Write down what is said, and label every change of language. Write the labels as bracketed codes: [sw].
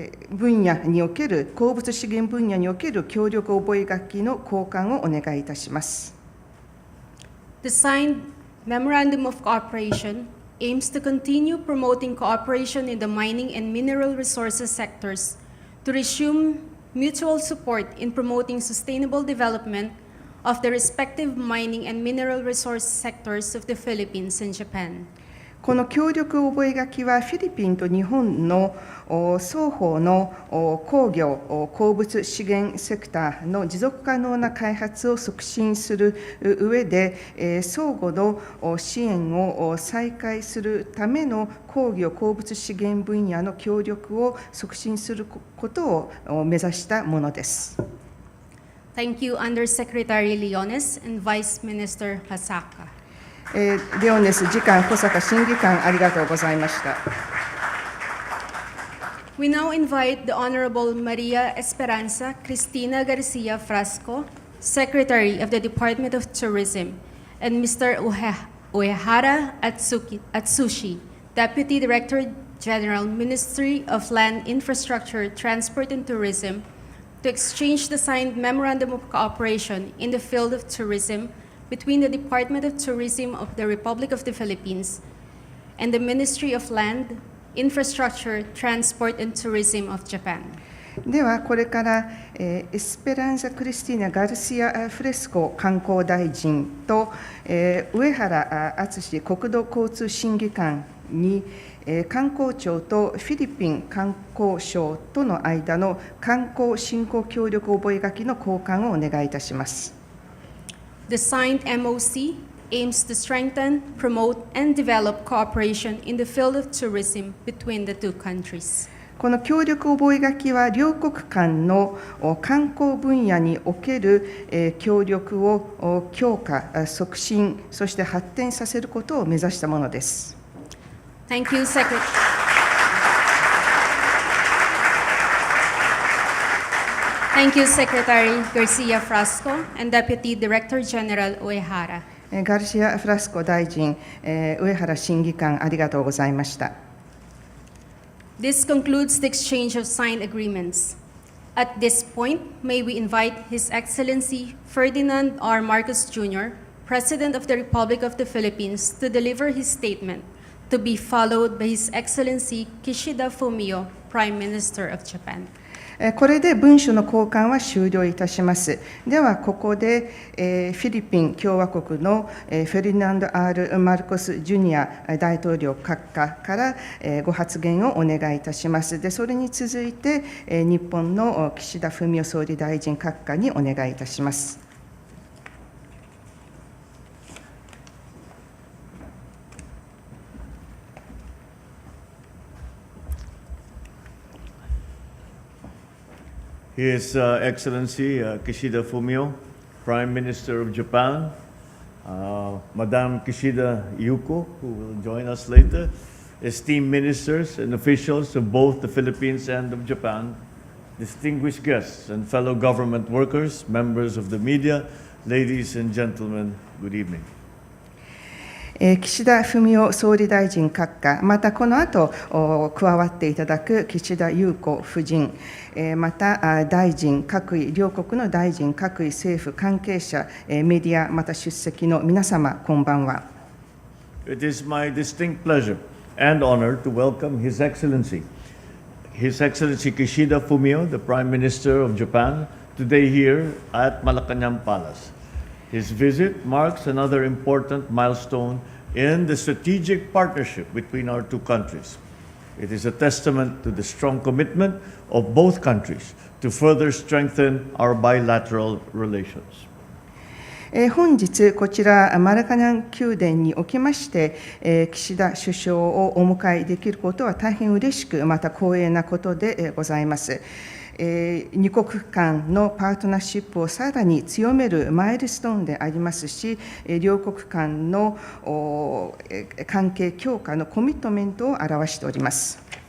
[ja] 分野における、鉱物資源分野における協力覚書の交換をお願いいたします。 [en] The signed Memorandum of Cooperation aims to continue promoting cooperation in the mining and mineral resources sectors, to resume mutual support in promoting sustainable development of the respective mining and mineral resource sectors of the Philippines and Japan. [ja] この協力覚書はフィリピンと日本の双方の鉱業、鉱物資源セクターの持続可能な開発を促進する上で、相互の支援を再開するための鉱業、鉱物資源分野の協力を促進することを目指したものです。 [en] Thank you, Undersecretary Leones and Vice Minister Hasaka. [ja] レオネス次官、小坂審議官、ありがとうございました。 [en] We now invite the Honorable Maria Esperanza Cristina Garcia Frasco, Secretary of the Department of Tourism, and Mr. Uehara Atsushi, Deputy Director General, Ministry of Land, Infrastructure, Transport and Tourism, to exchange the signed Memorandum of Cooperation in the field of tourism between the Department of Tourism of the Republic of the Philippines and the Ministry of Land, Infrastructure, Transport and Tourism of Japan. [ja] ではこれから、エスペランザ・クリスティーナ・ガルシア・フレスコ観光大臣と、上原敦国土交通審議官に、観光庁とフィリピン観光省との間の観光振興協力覚書の交換をお願いいたします。 [en] The signed MOC aims to strengthen, promote, and develop cooperation in the field of tourism between the two countries. [ja] この協力覚書は両国間の観光分野における協力を強化、促進、そして発展させることを目指したものです。 [en] Thank you, Secretary. Thank you, Secretary Garcia Frasco and Deputy Director General Uehara. [ja] ガルシア・フラスコ大臣、上原審議官、ありがとうございました。 [en] This concludes the exchange of signed agreements. At this point, may we invite His Excellency Ferdinand R. Marcos Jr., President of the Republic of the Philippines, to deliver his statement, to be followed by His Excellency Kishida Fumio, Prime Minister of Japan. [ja] これで文書の交換は終了いたします。では、ここで、フィリピン共和国のフェルディナンド・ R ・マルコス・ジュニア大統領閣下から、ご発言をお願いいたします。で、それに続いて、日本の岸田文雄総理大臣閣下にお願いいたします。 [en] His Excellency Kishida Fumio, Prime Minister of Japan, Madame Kishida Yuko, who will join us later, esteemed ministers and officials of both the Philippines and of Japan, distinguished guests and fellow government workers, members of the media, ladies and gentlemen, good evening. [ja] 岸田文雄総理大臣閣下、またこの後加わっていただく岸田裕子夫人、また大臣各位、両国の大臣各位政府関係者、メディア、また出席の皆様、こんばんは。 [en] It is my distinct pleasure and honor to welcome His Excellency Kishida Fumio, the Prime Minister of Japan, today here at Malacañan Palace. His visit marks another important milestone in the strategic partnership between our two countries. It is a testament to the strong commitment of both countries to further strengthen our bilateral relations. [ja] 本日、こちらマラカニャン宮殿におきまして、岸田首相をお迎えできることは大変嬉しく、また光栄なことでございます。二国間のパートナーシップをさらに強めるマイルストーンでありますし、両国間の関係強化のコミットメントを表しております。